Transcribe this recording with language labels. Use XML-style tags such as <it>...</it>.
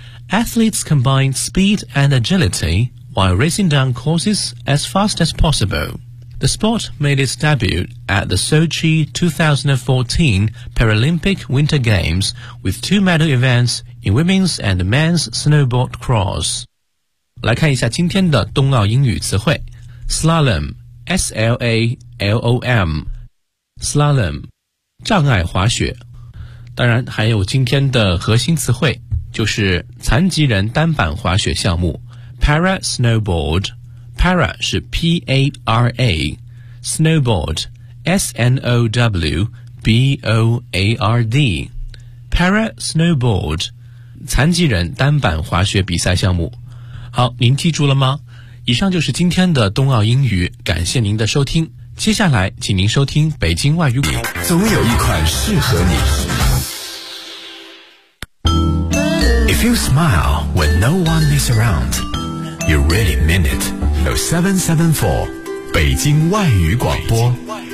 <en>Athletes combine speed and agility while racing down courses as fast as possible. The sport made its debut at the Sochi 2014 Paralympic Winter Games with two medal events in women's and men's snowboard cross.</en> <zh>来看一下今天的冬奥英语词汇。</zh> <en>Slalom, S-L-A-L-O-M, Slalom,</en> <zh>障碍滑雪。当然还有今天的核心词汇。就是残疾人单板滑雪项目 Para Snowboard。</zh> <en>Para 是 P-A-R-A， Snowboard S-N-O-W-B-O-A-R-D。</en> <zh>Para Snowboard， 残疾人单板滑雪比赛项目。好，您记住了吗？以上就是今天的冬奥英语，感谢您的收听。接下来请您收听北京外语广播。总有一款适合你。</zh> <en>If you smile when no one is around, you really mean it. 0774 北京外语广播。</en>